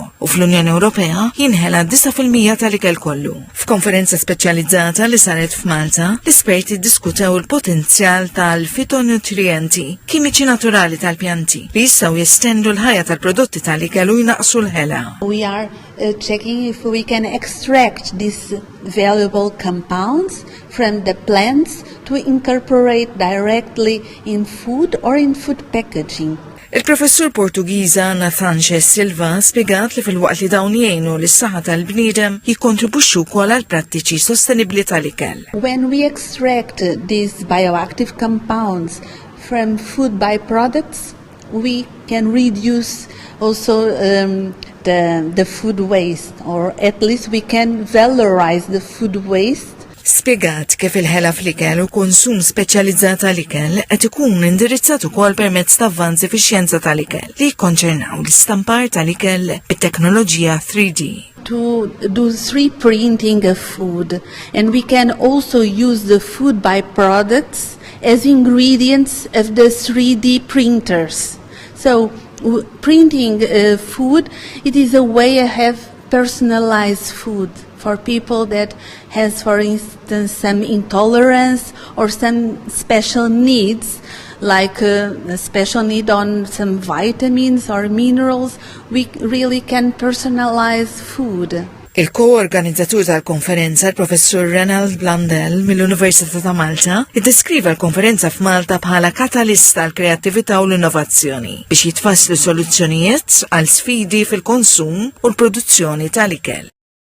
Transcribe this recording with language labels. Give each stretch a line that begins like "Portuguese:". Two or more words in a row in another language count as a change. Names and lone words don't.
Maltese: U fl-Unjoni Ewropea jinħela 9% tal-ikel kollu. F'konferenza speċjalizzata li saret f'Malta, l-esperti ddiskutew il-potenzjal tal-fitonutrienti kimiċi naturali tal-pjanti li jistgħu jestendu l-ħajja tal-prodotti tal-ikel u jnaqsu l-ħela.
English: We are checking if we can extract these valuable compounds from the plants to incorporate directly in food or in food packaging.
Maltese: Il-professur Portugiża Nathaniel Silva spjegat li fil-waqt li dawn jgħinu lis-saħħa tal-bniedem jikkontribwixxu wkoll għal prattiċi sostenibbli tal-ikel.
English: When we extract these bioactive compounds from food byproducts, we can reduce also the food waste, or at least we can valorize the food waste.
Maltese: Spjegat kif il-ħela fl-ikel u konsum speċjalizzat tal-ikel qed ikun indirizzat ukoll permezz ta' avvanzi fix-xjenza tal-ikel li jikkonċernaw l-istampar tal-ikel bit-teknoloġija 3D.
English: To do 3D printing of food, and we can also use the food byproducts as ingredients of the 3D printers. So printing food, it is a way to have personalized food for people that has, for instance, some intolerance or some special needs, like a special need on some vitamins or minerals. We really can personalize food.
Maltese: Il-ko-organizzatur tal-konferenza, il-professur Renald Blandel mill-Università ta' Malta, iddeskriva l-konferenza f'Malta bħala katalista għal kreattività u l-innovazzjoni biex jitfasslu soluzzjonijiet għal sfidi fil-konsum u l-produzzjoni tal-ikel.